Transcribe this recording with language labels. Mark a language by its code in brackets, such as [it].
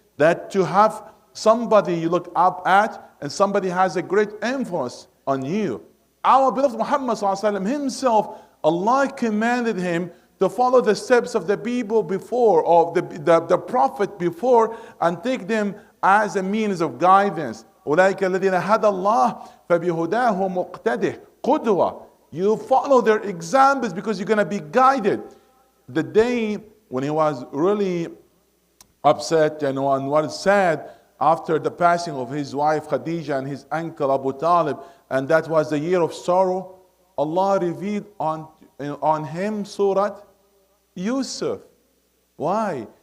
[en] That to have somebody you look up at and somebody has a great influence on you. Our beloved Muhammad himself, Allah commanded him to follow the steps of the people before, or the prophet before, and take them as a means of guidance. [ar] أولئك الذين هدى الله فبهداه مقتده قدوة. [en] You follow their examples because you're going to be guided. The day when he was really upset and was sad after the passing of his wife Khadija and his uncle Abu Talib, and that was the year of sorrow, Allah revealed on him Surah Yusuf. Why?